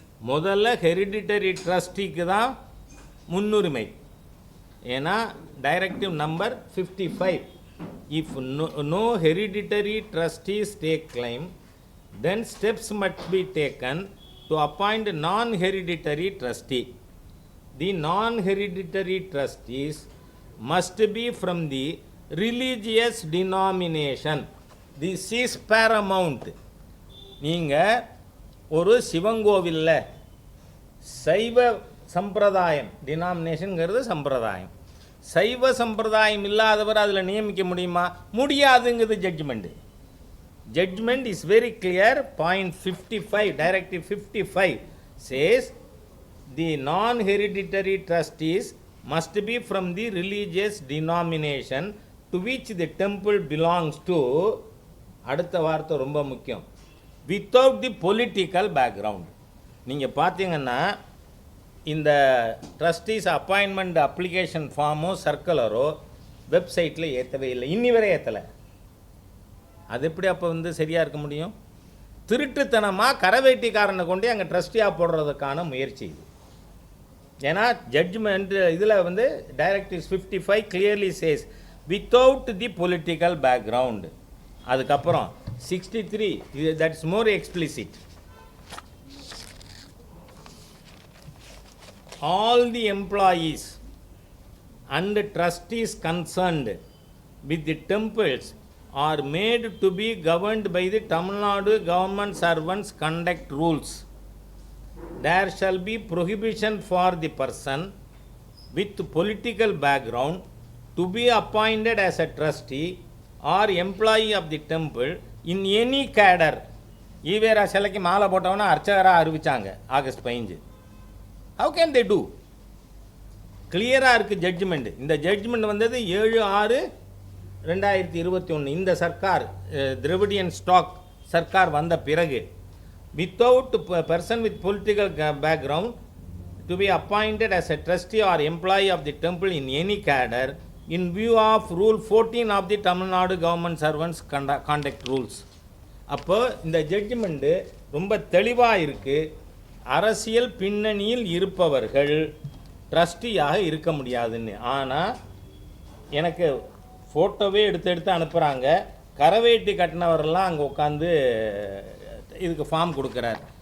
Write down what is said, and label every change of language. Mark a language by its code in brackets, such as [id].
[ta] முதல்ல ஹெரிடிட்டரி ட்ரஸ்டிக்கு தான் முன்னுரிமை. [en] ஏன்னா directive number 55, if no hereditary trustees take claim then steps must be taken to appoint non-hereditary trustee. The non-hereditary trustees must be from the religious denomination. This is paramount. [ta] நீங்கள் ஒரு சிவங்கோவிலில் சைவ சம்பிரதாயம், டினாமினேஷனுங்கிறது சம்பிரதாயம், சைவ சம்பிரதாயம் இல்லாதவர் அதில் நியமிக்க முடியுமா? முடியாதுங்கிறது judgement. [en] Judgment is very clear. Point 55, Directive 55 says the non-hereditary trustees must be from the religious denomination to which the temple belongs to. [ta] அடுத்த வார்த்தை ரொம்ப முக்கியம். [en] Without the political background. [ta] நீங்கள் பார்த்தீங்கன்னா இந்த ட்ரஸ்டீஸ் அப்பாயின்மெண்ட் அப்ளிகேஷன் ஃபார்மோ சர்க்குலரோ வெப்சைட்டில் ஏற்றவே இல்லை, இன்னி வரை ஏற்றலை. அது எப்படி அப்போ சரியாக இருக்க முடியும்? திருட்டுத்தனமாக கரவேட்டிக்காரனை கொண்டு அங்கே ட்ரஸ்டியாக போடுறதுக்கான முயற்சி இது. [en] ஏன்னா ஜட்ஜ்மெண்ட் இதில் directives 55 clearly says without the political background. அதுக்கப்புறம் 63 that's more explicit. All the employees and trustees concerned with the temples are made to be governed by the Tamil Nadu government servants conduct rules. There shall be prohibition for the person with political background to be appointed as a trustee or employee of the temple in any cadre. [ta] EVR சிலைக்கு மாலை போட்டவனா அர்ச்சகராக அறிவிச்சாங்க August 15. [en] How can they do? [ta] கிளியராக இருக்குது judgement. [en] இந்த ஜட்ஜ்மெண்ட் 7/6/2021 [ta] இந்த Sarkar Dravidian stock Sarkar வந்த பிறகு [en] Without person with political background to be appointed as a trustee or employee of the temple in any cadre in view of rule 14 of the Tamil Nadu government servants conduct rules. [ta] அப்போ இந்த judgement ரொம்ப தெளிவாக இருக்குது. அரசியல் பின்னணியில் இருப்பவர்கள் ட்ரஸ்டியாக இருக்க முடியாதுன்னு. ஆனால் எனக்கு ஃபோட்டோவே எடுத்து அனுப்புகிறாங்க. கரவேட்டி கட்டினவரெல்லாம் அங்கே உட்காந்து இதுக்கு ஃபார்ம் கொடுக்குறார்.